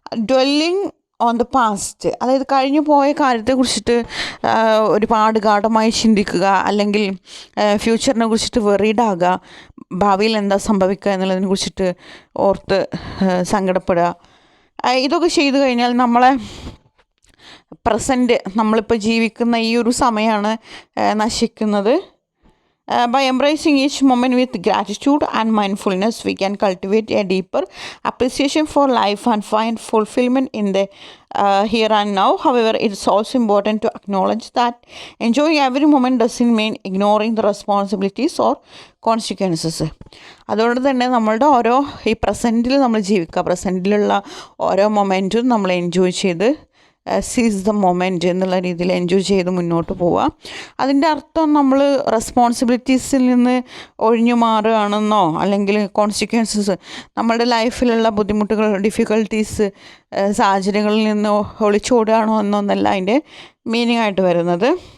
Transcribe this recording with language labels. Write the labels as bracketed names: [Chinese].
[English] dwelling on the past, [Malayalam] അതായത് കഴിഞ്ഞു പോയ കാര്യത്തെക്കുറിച്ചിട്ട് ഒരുപാട് ഗാഢമായി ചിന്തിക്കുക, അല്ലെങ്കിൽ ഫ്യൂച്ചറിനെ കുറിച്ചിട്ട് വെറീഡാകുക, ഭാവിയിൽ എന്താ സംഭവിക്കുക എന്നുള്ളതിനെ കുറിച്ചിട്ട് ഓർത്ത് സങ്കടപ്പെടുക. ഇതൊക്കെ ചെയ്തു കഴിഞ്ഞാൽ നമ്മളെ പ്രസൻറ്റ്, നമ്മളിപ്പോൾ ജീവിക്കുന്ന ഈ ഒരു സമയമാണ് നശിക്കുന്നത്. [English] By embracing each moment with gratitude and mindfulness, we can cultivate a deeper appreciation for life and find fulfillment in the here and now. However, it is also important to acknowledge that enjoying every moment doesn't mean ignoring the responsibilities or consequences. [Malayalam] അതുകൊണ്ട് തന്നെ നമ്മളുടെ ഓരോ ഈ പ്രസൻറ്റിൽ നമ്മൾ ജീവിക്കുക, പ്രസൻറ്റിലുള്ള ഓരോ മൊമെൻറ്റും നമ്മൾ enjoy ചെയ്ത് [English] seize the moment [Malayalam] എന്നുള്ള രീതിയിൽ എൻജോയ് ചെയ്ത് മുന്നോട്ട് പോവുക. അതിൻ്റെ അർത്ഥം നമ്മൾ റെസ്പോൺസിബിലിറ്റീസിൽ നിന്ന് ഒഴിഞ്ഞു മാറുകയാണെന്നോ, അല്ലെങ്കിൽ കോൺസിക്വൻസസ്, നമ്മളുടെ ലൈഫിലുള്ള ബുദ്ധിമുട്ടുകൾ, ഡിഫിക്കൽട്ടീസ്, സാഹചര്യങ്ങളിൽ നിന്ന് ഒളിച്ചോടുകയാണോ എന്നൊന്നല്ല അതിൻ്റെ മീനിങ് ആയിട്ട് വരുന്നത്.